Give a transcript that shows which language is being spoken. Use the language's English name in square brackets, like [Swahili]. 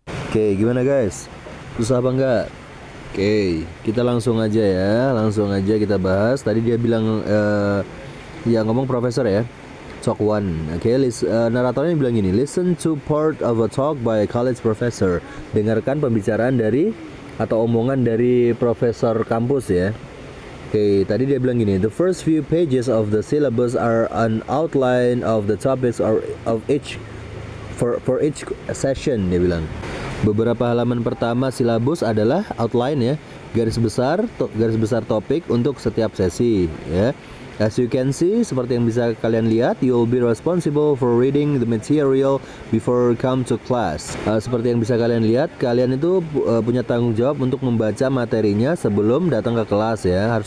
[Indonesian] Oke, gimana guys? Susah apa enggak? Oke, kita langsung aja ya. Langsung aja kita bahas. Tadi dia bilang, ya ngomong profesor ya. Talk 1. Oke, naratornya bilang gini, [English] listen to part of a talk by a college professor. [Indonesian] Dengarkan pembicaraan dari atau omongan dari profesor kampus ya. Oke, tadi dia bilang gini, [English] the first few pages of the syllabus are an outline of the topics or of each for each session, [Indonesian] dia bilang. Beberapa halaman pertama silabus adalah outline ya, garis besar topik untuk setiap sesi ya. [English] As you can see, [Indonesian] seperti yang bisa kalian lihat, [English] you will be responsible for reading the material before come to class. [Indonesian] Seperti yang bisa kalian lihat, kalian itu punya tanggung jawab untuk membaca materinya sebelum datang ke kelas ya.